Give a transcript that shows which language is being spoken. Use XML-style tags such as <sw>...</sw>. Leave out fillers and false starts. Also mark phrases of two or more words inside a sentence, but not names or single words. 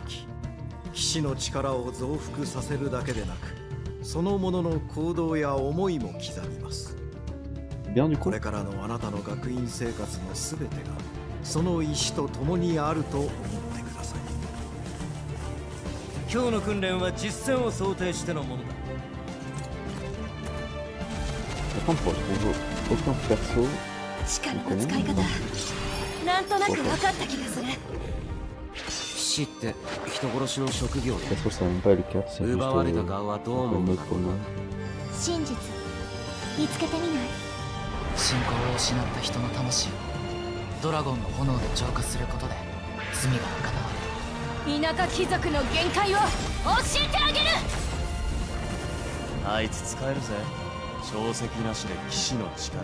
<ja>騎士の力を増幅させるだけでなく、そのものの行動や思いも刻みます。</ja> <fr>Bien du</fr> <ja>こ</ja> <fr>coup.</fr> <ja>れからのあなたの学院生活のすべてがその石と共にあると思ってください。今日の訓練は実践を想定してのものだ。</ja> <fr>Par contre, pour aucun perso.</fr> <ja>力の使い方なんとなく分かった気がする。騎士って人殺しの職業</ja> <fr>Ça se trouve, c'est même pas le cas, c'est juste</fr> <ja>奪われた側はどう思う</ja> <fr>un</fr> <ja>の</ja> <fr>autre nom.</fr> <ja>真実見つけてみない？信仰を失った人の魂をドラゴンの炎で浄化することで罪が贖われる。田舎貴族の限界を教えてあげる。あいつ使えるぜ。小石なしで騎士の力。</ja>